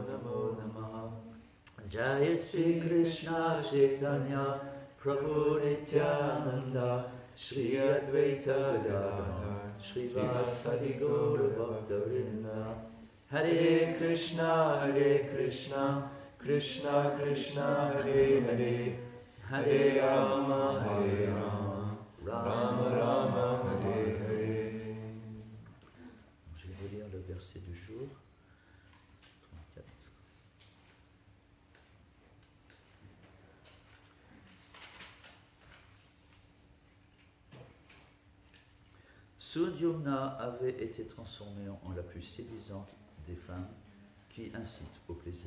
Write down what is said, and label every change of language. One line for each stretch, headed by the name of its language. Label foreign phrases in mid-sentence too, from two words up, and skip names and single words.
Sanskrit: नमो नमः जय श्री कृष्ण चैतन्य प्रभु नित्यानन्द श्री अद्वैत गदाधर श्री वासादि गौर भक्तवृन्द हरे कृष्ण कृष्ण कृष्ण हरे हरे हरे राम राम राम हरे हरे.
French: Je vais vous lire le verset du jour. 34. Sudyumna avait été transformé en la plus séduisante des femmes qui incitent au plaisir.